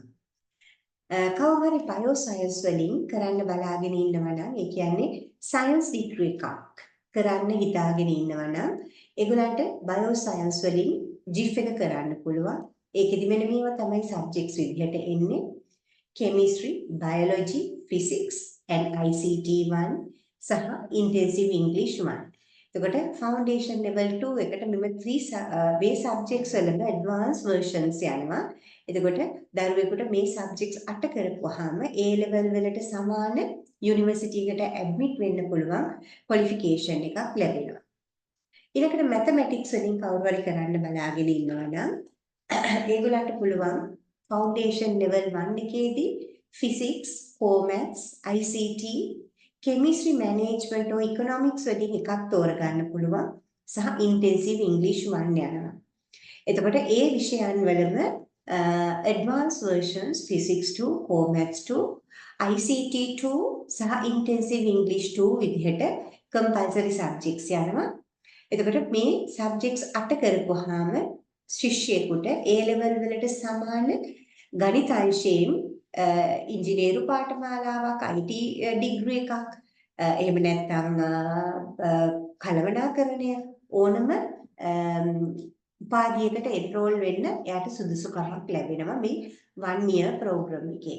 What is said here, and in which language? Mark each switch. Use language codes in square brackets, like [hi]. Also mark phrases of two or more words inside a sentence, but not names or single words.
[si] කවුරු හරි [en] bio science [si] වලින් කරන්න බලාගෙන ඉන්නවා නම් ඒ කියන්නේ [en] science degree [si] එකක් කරන්න හිතාගෙන ඉන්නවා නම් ඒගොල්ලන්ට [en] bio science [si] වලින් GIF එක කරන්න පුළුවන්. ඒකෙදි මෙන්න මේවා තමයි සබ්ජෙක්ට්ස් විදිහට එන්නේ. [en] chemistry, biology, physics and ICT 1 සහ intensive English 1. [si] එතකොට [en] foundation level 2 [si] එකට මෙම 3 මේ subjects වලම [en] advanced versions [si] යනවා. එතකොට දරුවෙකුට මේ subjects 8 කරපුවාම [en] A level [si] වලට සමාන university එකට admit වෙන්න පුළුවන් qualification එකක් ලැබෙනවා. ඊළඟට mathematics වලින් කවුරු හරි කරන්න බලාගෙන ඉන්නවා නම් ඒගොල්ලන්ට පුළුවන් [en] foundation level 1 [si] එකේදී [en] physics, core maths, ICT, chemistry management or economics [si] වලින් එකක් තෝරගන්න පුළුවන් සහ [en] intensive English 1 [si] යනවා. එතකොට ඒ විෂයන් වලම [en] advanced versions physics 2, core maths 2, ICT 2 සහ intensive English 2 [si] විදිහට [en] compulsory subjects [si] යනවා. එතකොට මේ subjects 8 කරපුවාම ශිෂ්‍යයෙකුට [en] A level [si] වලට සමාන ගණිත අංශයෙන් ඉංජිනේරු පාඨමාලාවක් [en] IT degree [si] එකක් එහෙම නැත්නම් කළමනාකරණය ඕනම උපාධියකට එන්රෝල් වෙන්න එයාට සුදුසුකමක් ලැබෙනවා මේ [en] 1 year program [si] එකේ.